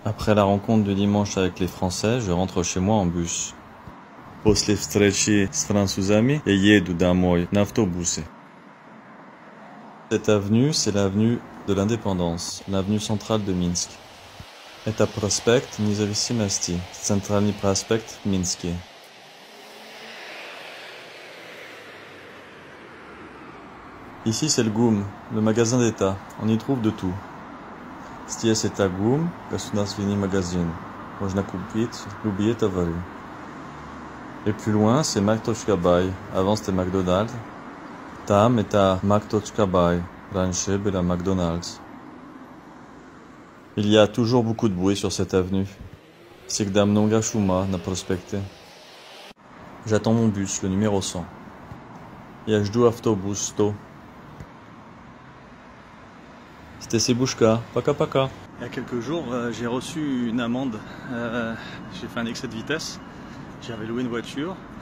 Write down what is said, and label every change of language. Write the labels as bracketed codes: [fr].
[fr] Après la rencontre du dimanche avec les Français, je rentre chez moi en bus. [ru] После встречи с французами, я еду домой на автобусе. [fr] Cette avenue, c'est l'avenue de l'Indépendance, l'avenue centrale de Minsk. [ru] Это проспект Независимости, центральный проспект в Минске. [fr] Ici, c'est le GUM, le magasin d'État. On y trouve de tout. [ru] Здесь это ГУМ, государственный магазин. Можно купить любые товары. [fr] Et plus loin, c'est Mac.by. Avant, c'était McDonald's. [ru] Там это Mac.by. Раньше было McDonald's. [fr] Il y a toujours beaucoup de bruit sur cette avenue. [ru] Всегда много шума на проспекте. [fr] J'attends mon bus, le numéro 100. [ru] Я жду автобус 100. [fr] C'était Sebushka, [ru] paka paka. [fr] Il y a quelques jours, j'ai reçu une amende. J'ai fait un excès de vitesse. J'avais loué une voiture.